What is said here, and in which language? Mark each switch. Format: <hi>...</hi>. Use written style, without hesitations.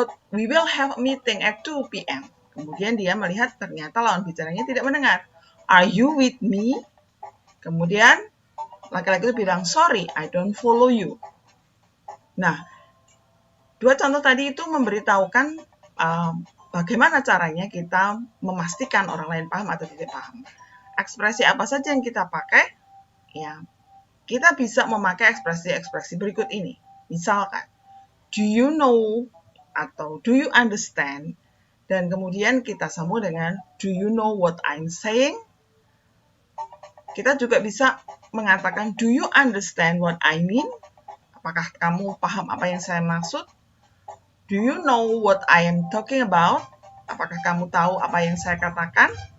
<en>We will have a meeting at 2 p.m.</en> <id>Kemudian dia melihat ternyata lawan bicaranya tidak mendengar.</id> <en>Are you with me?</en> <id>Kemudian laki-laki itu bilang,</id> <en>sorry, I don't follow you.</en> <id>Nah, dua contoh tadi itu memberitahukan bagaimana caranya kita memastikan orang lain paham atau tidak paham. Ekspresi apa saja yang kita pakai, ya, kita bisa memakai ekspresi-ekspresi berikut ini.</id> <en>Misalkan, do you know atau do you understand?</en> <id>Dan kemudian kita sambung dengan</id> <en>do you know what I'm saying?</en> <id>Kita juga bisa mengatakan</id> <en>do you understand what I mean?</en> <id>Apakah kamu paham apa yang saya maksud?</id> <en>Do you know what I am talking about?</en> <id>Apakah kamu tahu apa yang saya katakan?</id>